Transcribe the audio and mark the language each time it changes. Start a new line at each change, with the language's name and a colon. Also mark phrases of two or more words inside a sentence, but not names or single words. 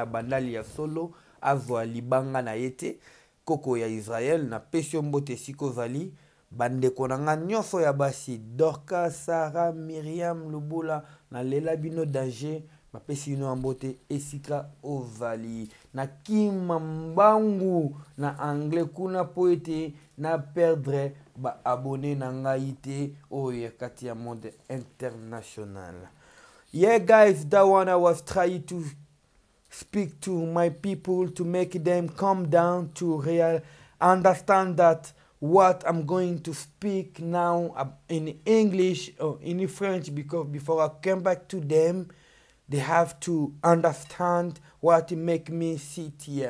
Lingala: bandali ya solo azwa libanga na ye te koko ya Israel na pesi yo mbote esika ozali bandeko na nga nyonso ya basi Dorka Sara Miriam Lubula na lela bino danger bapesi bino mbote esika ozali na kima mbangu na anglais kuna po ete na perdre ba abonné na ngai te oyo kati ya
French: monde international.
English: Yeah guys, that one I was trying to speak to my people to make them calm down to understand that what I'm going to speak now in English or in French, because before I come back to them they have to understand what make me sit here.